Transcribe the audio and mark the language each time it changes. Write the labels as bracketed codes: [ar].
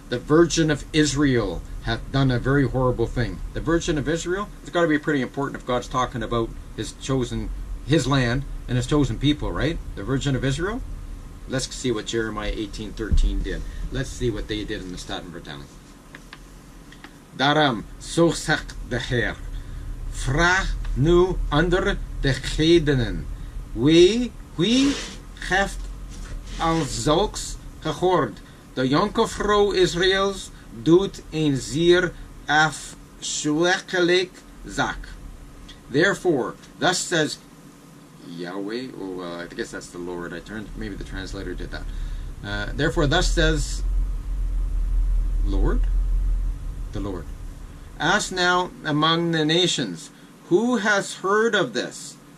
[en] The Virgin of Israel hath done a very horrible thing. The Virgin of Israel? It's got to be pretty important if God's talking about his land and his chosen people, right? The Virgin of Israel? Let's see what Jeremiah 18:13 did. Let's see what they did in the Statenvertaling. [nl] Daarom, zo zegt de Heer, vraag nu onder de heidenen, wie heeft als zulks gehoord? De jonkvrouw Israëls doet een zeer afschuwelijk zaak. [en] Therefore, thus says Yahweh. Oh, well, I guess that's the Lord. Maybe the translator did that. Therefore, thus says Lord, the Lord. Ask now among the nations, who has heard of this?